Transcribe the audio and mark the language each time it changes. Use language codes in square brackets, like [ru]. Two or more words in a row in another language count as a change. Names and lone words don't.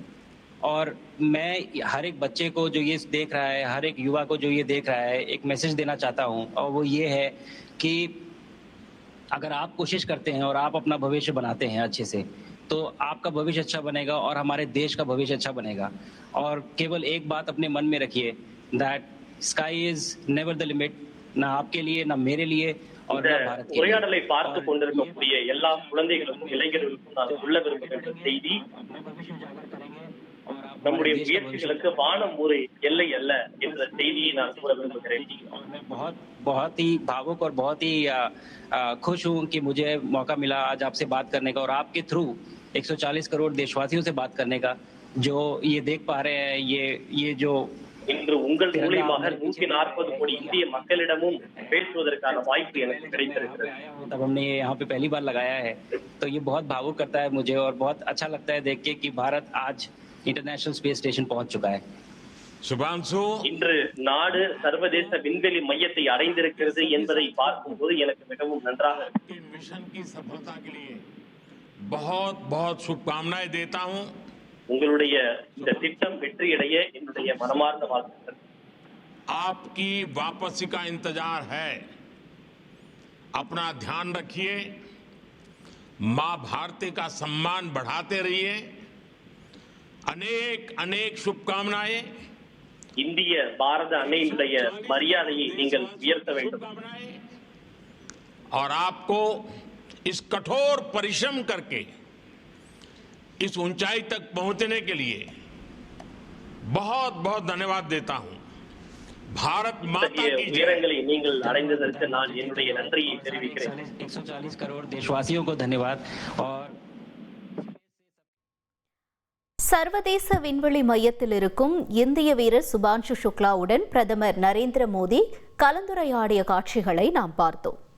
[hi] और मैं हर एक बच्चे को जो ये देख रहा है, हर एक युवा को जो ये देख रहा है, एक मैसेज देना चाहता हूँ, और वो ये है कि अगर आप कोशिश करते हैं और आप अपना भविष्य बनाते हैं अच्छे से, तो आपका भविष्य अच्छा बनेगा और हमारे देश का भविष्य अच्छा बनेगा। और केवल एक बात अपने मन में रखिए, [en] that sky is never the limit, [hi] ना आपके लिए ना मेरे लिए और [ta] இந்த [hi] ना भारत के लिए। [ta] உரையாடலை பார்த்து கொண்டிருக்கக்கூடிய எல்லா குழந்தைகளுக்கும் இளைஞர்களுக்கும் நான் சொல்ல விரும்புகின்ற செய்தி, நம்முடைய முயற்சிகளுக்கு வானம் ஒரு எல்லை அல்ல என்ற செய்தியை நான் கூற விரும்புகிறேன்। [hi] मैं बहुत ही भावुक और बहुत ही खुश हूँ कि मुझे मौका मिला आज आपसे बात करने का और आपके थ्रू 140 करोड़ देशवासियों से बात करने का, जो ये देख पा रहे हैं ये जो [ta] இன்று உங்கள் மூலியமாக 140 கோடி இந்திய மக்களிடமும் பேசுவதற்கான வாய்ப்பு எனக்கு கிடைத்திருக்கிறது। [hi] तब हमने ये यहाँ पे पहली बार लगाया है, तो ये बहुत भावुक करता है मुझे और बहुत अच्छा लगता है देख के कि भारत आज इंटरनेशनल स्पेस स्टेशन पहुंच चुका है। शुभांशु, [ta] இன்று நாடு சர்வதேச விண்வெளி மையத்தை அடைந்திருக்கிறது என்பதை பார்க்கும்போது எனக்கு மிகவும் நன்றாக இருக்கு। [hi] मिशन की सफलता के लिए बहुत बहुत शुभकामनाएं देता हूं। [ta] உங்களுடைய இந்த திட்டம் வெற்றியடைய என்னுடைய மனமார்ந்த வாழ்த்துக்கள்। [hi] आपकी वापसी का इंतजार है। अपना ध्यान रखिए, मां भारती का सम्मान बढ़ाते रहिए। अनेक अनेक शुभकामनाएं। [ta] இந்திய பாரத அன்னையினுடைய மரியாதையை நீங்கள் உயர்த்த வேண்டும்। [hi] और आपको इस कठोर परिश्रम करके इस ऊंचाई तक पहुंचने के लिए बहुत बहुत धन्यवाद देता हूं। भारत माता की जय। [ta] உயரங்களை நீங்கள் அடைந்ததற்கு நான் என்னுடைய நன்றியை தெரிவிக்கிறேன்। [hi] 140 करोड़ देशवासियों को धन्यवाद। और [ta] சர்வதேச விண்வெளி மையத்தில் இருக்கும் இந்திய வீரர் சுபான்ஷு சுக்லாவுடன் பிரதமர் நரேந்திர மோடி கலந்துரையாடிய காட்சிகளை நாம் பார்த்தோம்.